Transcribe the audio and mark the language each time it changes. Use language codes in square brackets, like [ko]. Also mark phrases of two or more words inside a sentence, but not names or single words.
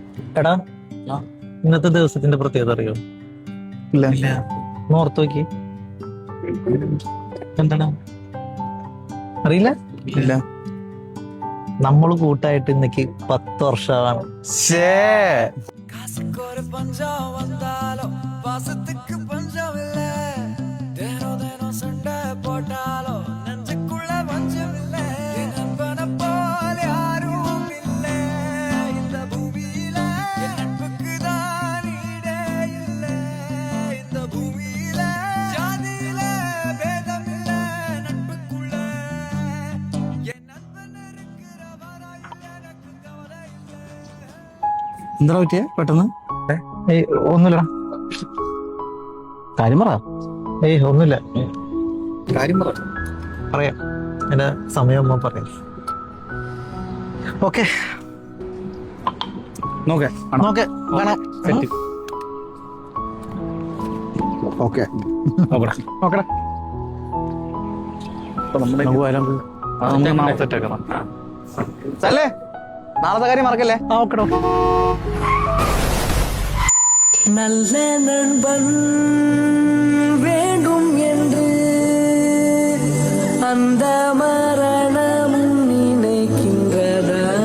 [ml] എടാ, ഇന്നത്തെ ദിവസത്തിന്റെ പ്രത്യേകത അറിയോ? ഇല്ല. ഓർത്ത് നോക്കി. എന്താണ് അറിയില്ല? ഇല്ല. നമ്മൾ കൂട്ടായിട്ട് ഇന്നേക്ക് 10 വർഷമാണ്. [ta] காசுக்கு ஒரு பஞ்சம் வந்தாலும் பாசத்துக்கு பஞ்சம் இல்ல. தினம் தினம் சண்டை போட்டாலும் நெஞ்சுக்குள்ள பஞ்சம் இல்ல. என் நண்பனை போல யாரும் இல்ல இந்த பூமியில. என் நட்புக்கு தான் ஈடே இல்ல இந்த பூமியில. ஜாதியில பேதம் இல்ல நட்புக்குள்ள. என் நண்பன் இருக்கிற வரை எனக்கு கவலை இல்ல. [ml] എന്താ പറ്റിയ പെട്ടെന്ന്? ഏയ് ഒന്നുമില്ലടാ. കാര്യം പറ. ഏയ് ഒന്നുമില്ല, കാര്യം പറ. പറയാം. എന്റെ സമയം പറയാം. ഓക്കെ നോക്കേ നോക്കെ കാണാം. ഓക്കെ നോക്കടാ നോക്കടാ. അല്ലേ, നാളത്തെ കാര്യം മറക്കല്ലേ. ഓക്കെടോ. [ta] நல்ல நண்பன் வேண்டும் என்று அந்த மரணம் நினைக்கின்றதா?